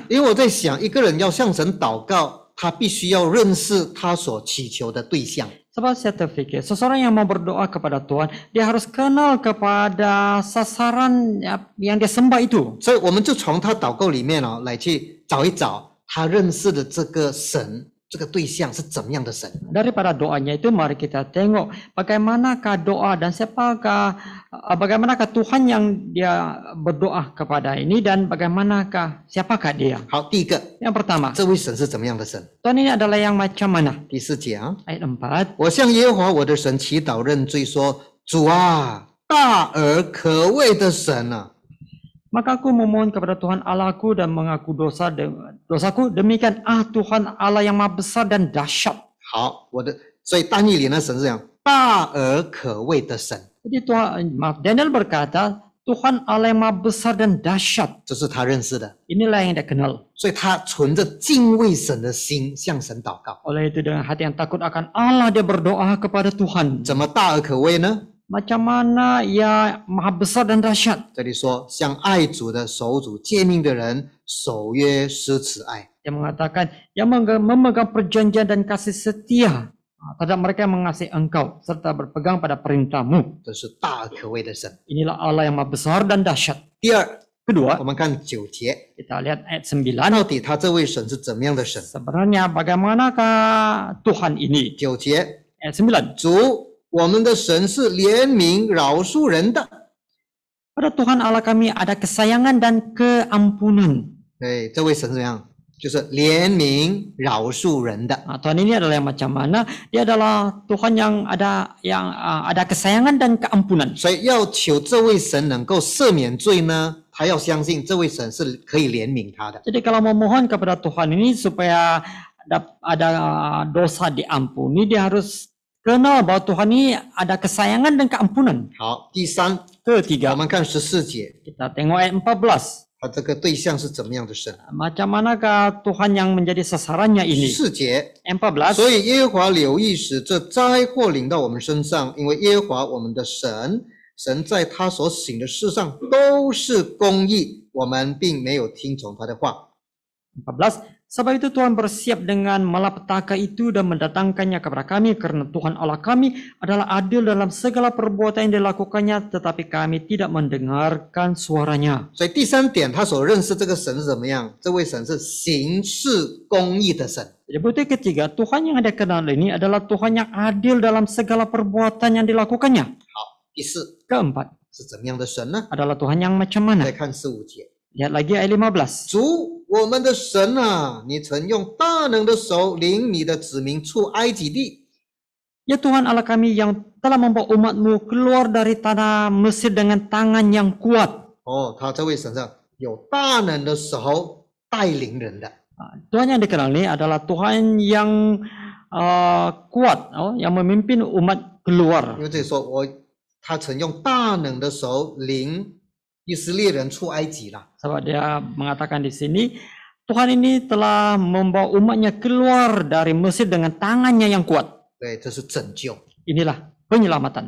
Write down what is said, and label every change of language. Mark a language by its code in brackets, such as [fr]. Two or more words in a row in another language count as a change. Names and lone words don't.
[zh] 因为我在想，一个人要向神祷告，他必须要认识他所祈求的对象。 [ms] Sebab saya terfikir, seseorang yang mau berdoa kepada Tuhan, dia harus kenal kepada sasaran yang dia sembah itu. [zh] 所以我们就从他祷告里面来去找一找他认识的这个神，这个对象是怎么样的神。 [ms] Daripada doanya itu, mari kita tengok bagaimanakah doa dan bagaimanakah Tuhan yang dia berdoa kepada ini, dan siapakah dia. [zh] 好，第一个， [ms] Yang pertama, [zh] 这位神是怎么样的神？ [ms] Tuhan ini adalah yang macam mana? [zh] 第4节 [ms] Ayat 4. [zh] 我向耶和华我的神祈祷认罪说：主啊，大而可畏的神啊！ [ms] Maka aku memohon kepada Tuhan Allahku dan mengaku dosaku. Demikian Tuhan Allah yang maha besar dan dahsyat. [zh] 好，所以但以理的神是这样，大而可畏的神， [ms] Jadi Daniel berkata, Tuhan Allah yang maha besar dan dahsyat. [zh] 这是他认识的， [ms] Inilah yang dia kenal. [zh] 所以他存着敬畏神的心向神祷告。 [ms] Oleh itu dengan hati yang takut akan Allah, dia berdoa kepada Tuhan. [zh] 怎么大而可畏呢？ [ms] Macam mana ia maha besar dan dahsyat? [zh] 这里说，像爱主的守主诫命的人，守约施慈爱。 [ms] Dia mengatakan, yang memegang perjanjian dan kasih setia terhadap mereka yang mengasihi engkau, serta berpegang pada perintahmu. [zh] 这是大而可畏的神。 [ms] Inilah Allah yang maha besar dan dahsyat. [zh] 第二， [ms] Kedua, [zh] 我们看9节， [ms] kita lihat ayat 9. [zh] 到底他这位神是怎么样的神？ [ms] Sebenarnya bagaimanakah Tuhan ini? [zh] 9 节， [ms] Ayat 9. [zh] 主，我们的神是怜悯饶恕人的。 [ms] Pada Tuhan Allah kami ada kesayangan dan keampunan. [zh] 对，这位神怎么样？就是怜悯饶恕人的。 [ms] Tuhan ini adalah yang macam mana? Dia adalah Tuhan yang ada kesayangan dan keampunan. [zh] 所以要求这位神能够赦免罪呢，他要相信这位神是可以怜悯他的。 [ms] Jadi kalau memohon kepada Tuhan ini supaya ada dosa diampuni, dia harus kenal bahwa Tuhan ini ada kesayangan dan keampunan. [zh] 好，第三， [ms] Ketiga, [zh] 我们看14节， [ms] kita tengok ayat 14. [zh] 他这个对象是怎么样的神？ [ms] Macam manakah Tuhan yang menjadi sasarannya ini? [zh] 4 节， [ms] 14. [zh] 所以耶和华留意使这灾祸临到我们身上，因为耶和华我们的神，神在他所行的事上都是公义，我们并没有听从他的话。 [ms] 14. Sebab itu Tuhan bersiap dengan malapetaka itu dan mendatangkannya kepada kami, karena Tuhan Allah kami adalah adil dalam segala perbuatan yang dilakukannya, tetapi kami tidak mendengarkan suaranya. [zh] 所以第3点，他所认识这个神是怎么样？这位神是行事公义的神。 [ms] Jadi bukti ketiga, Tuhan yang dia kenal ini adalah Tuhan yang adil dalam segala perbuatan yang dilakukannya. [zh] 好，第4 [ms] Keempat, [zh] 是怎么样的神呢？ [ms] adalah Tuhan yang macam mana? [zh] 再看4、5节， [ms] Lihat lagi ayat 15. [zh] 主我们的神啊，你曾用大能的手领你的子民出埃及地。 [ms] Ya Tuhan Allah kami yang telah membawa umatmu keluar dari tanah Mesir dengan tangan yang kuat. [zh] 哦，他这位神上有大能的手带领人的。 [ms] Tuhan yang dikenal ini adalah Tuhan yang kuat, yang memimpin umat keluar. [zh] 因为这里说他曾用大能的手领以色列人出埃及了。 [ms] Sebab dia mengatakan di sini, Tuhan ini telah membawa umatnya keluar dari Mesir dengan tangannya yang kuat. [zh] 对，这是拯救。 [ms] Inilah penyelamatan.